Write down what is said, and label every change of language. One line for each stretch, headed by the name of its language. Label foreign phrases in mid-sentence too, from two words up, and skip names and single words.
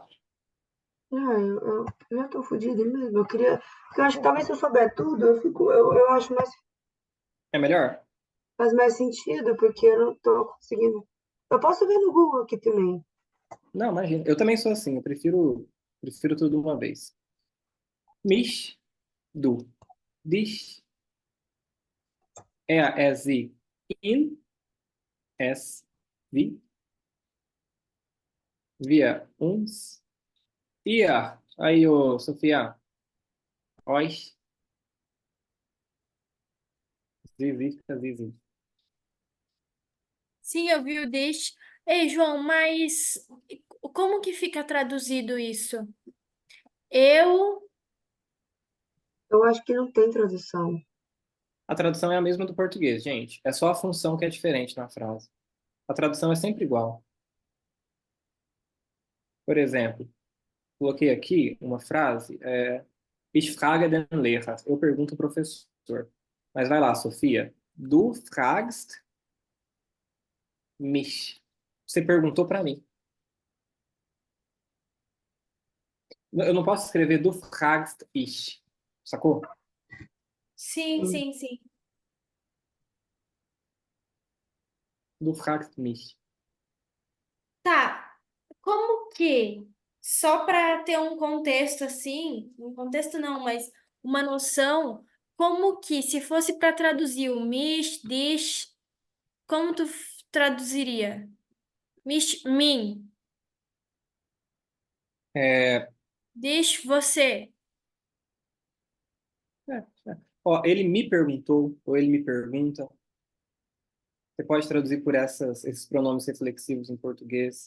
Portuguese: Ah, eu já tô fodida mesmo. Eu queria. Porque eu acho que talvez se eu souber tudo, eu acho mais, É melhor? faz mais sentido, porque eu não tô conseguindo. Eu posso ver no Google aqui também. Não, imagina. Eu também sou assim. Eu prefiro tudo de uma vez.
German: Mich, du. Dich, er, sie, ihn, es, wie, wir, uns, ihr.
Portuguese: Aí, ô, Sofia.
German: Euch, sie, sie, sie, sie.
Portuguese: Sim, eu vi o deixe. Ei, João, mas como que fica traduzido isso? Eu. Eu acho que não tem tradução. A tradução é a mesma do português, gente. É só a função que é diferente na frase. A tradução é sempre igual. Por exemplo, coloquei aqui uma frase,
German: Ich frage den Lehrer.
Portuguese: Eu pergunto ao professor. Mas vai lá, Sofia.
German: Du fragst mich.
Portuguese: Você perguntou para mim. Eu não posso escrever
German: du fragst ich.
Portuguese: Sacou? Sim, Hum. sim, sim.
German: Du fragst mich.
Portuguese: Tá. Como que, só para ter um contexto assim, um contexto não, mas uma noção, como que, se fosse para traduzir o
German: mich, dich,
Portuguese: como tu traduziria? Mich, mim, É, dich, você. é, Ó, ele me perguntou, ou ele me pergunta. Você pode traduzir por esses pronomes reflexivos em português.